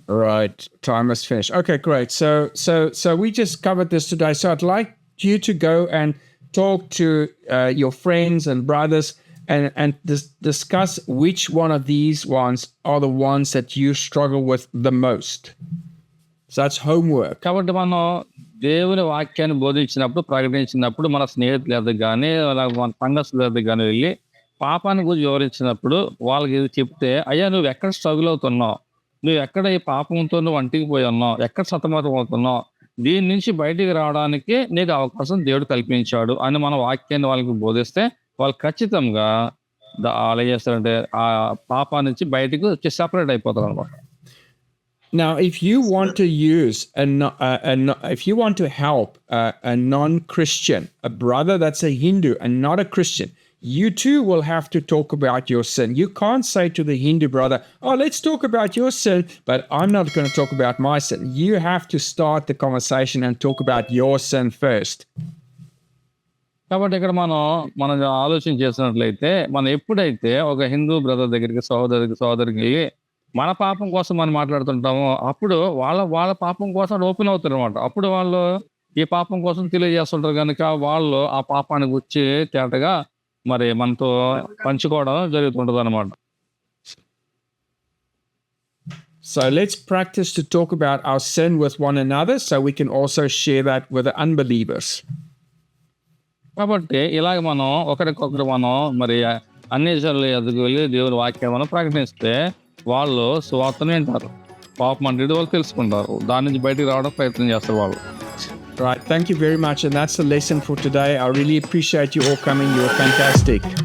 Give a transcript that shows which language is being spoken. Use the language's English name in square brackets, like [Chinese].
[English] Right. Time is finished. Okay, great. So we just covered this today. So I'd like you to go and talk to your friends and brothers and discuss which one of these ones are the ones that you struggle with the most. So that's homework. [Telugu] కాబట్టి మనం దేవుని వాక్యాన్ని బోధించినప్పుడు, ప్రకటించినప్పుడు మన స్నేహితుల దగ్గర కానీ మన సంఘస్థుల దగ్గర కానీ వెళ్ళి పాపాన్ని గురించి వివరించినప్పుడు వాళ్ళకి ఇది చెప్తే, అయ్యా నువ్వు ఎక్కడ స్ట్రగుల్ అవుతున్నావు, నువ్వు ఎక్కడ ఈ పాపంతో నువ్వు అంటికి పోయి ఉన్నావు, ఎక్కడ సతమతం అవుతున్నావు, దీని నుంచి బయటికి రావడానికి నీకు అవకాశం దేవుడు కల్పించాడు అని మన వాక్యాన్ని వాళ్ళకి బోధిస్తే వాళ్ళు ఖచ్చితంగా వాళ్ళు ఏం చేస్తారంటే ఆ పాపా నుంచి బయటకు వచ్చి సెపరేట్ అయిపోతారు అనమాట. [English] Now, if you want to use if you want to help a non-Christian, a brother that's a Hindu and not a Christian, you too will have to talk about your sin. You can't say to the Hindu brother, oh, let's talk about your sin, but I'm not going to talk about my sin. You have to start the conversation and talk about your sin first. [Telugu] కాబట్టి ఇక్కడ మనం ఆలోచన చేసినట్లయితే మనం ఎప్పుడైతే ఒక Hindu brother దగ్గరికి సోదరికి మన పాపం కోసం మనం మాట్లాడుతుంటామో అప్పుడు వాళ్ళ పాపం కోసం ఓపెన్ అవుతారు అనమాట. అప్పుడు వాళ్ళు ఈ పాపం కోసం తెలియజేస్తుంటారు కనుక వాళ్ళు ఆ పాపాన్ని గురించి తేటగా మరి మనతో పంచుకోవడం జరుగుతుంటది అనమాట. [English] So let's practice to talk about our sin with one another so we can also share that with the unbelievers. [Telugu] కాబట్టి ఇలాగ మనం ఒకరికొకరు మనం మరి అన్ని జనుల ఎదుగు వెళ్ళి దేవుని వాక్యం మనం ప్రకటిస్తే వాళ్ళు సువార్తను వింటారు, పాపం అంటే వాళ్ళు తెలుసుకుంటారు, దాని నుంచి బయటికి రావడం ప్రయత్నం చేస్తారు వాళ్ళు. [English] Right. Thank you very much. And that's the lesson for today. I really appreciate you all coming. You were fantastic.